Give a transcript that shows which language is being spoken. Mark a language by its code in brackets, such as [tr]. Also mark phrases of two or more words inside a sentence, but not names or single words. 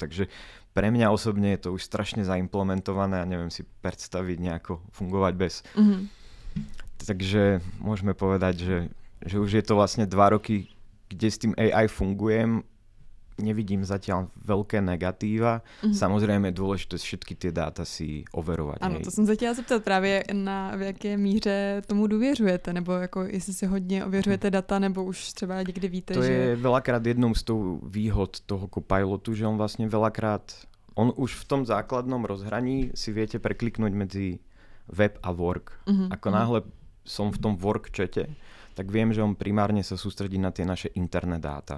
[sk] Takže pre mňa osobne je to už strašne zaimplementované a neviem si predstaviť nejako fungovať bez. Takže môžeme povedať, že už je to vlastne 2 roky, kde s tým AI fungujem. Nevidím zatiaľ veľké negatíva. Samozrejme je dôležité všetky tie dáta si overovať. [cs] Ano, to jsem se chtěla zeptat právě v jaké míře tomu důvěřujete, nebo jako jestli si hodně ověřujete data, nebo už třeba někdy víte, to že... [sk] je veľakrát jednou z tou výhod toho Copilotu, že on vlastne veľakrát, on už v tom základnom rozhraní si viete prekliknúť medzi web a work. Ako náhle som v tom work chate, tak viem, že on primárne sa sústredí na tie naše interné dáta.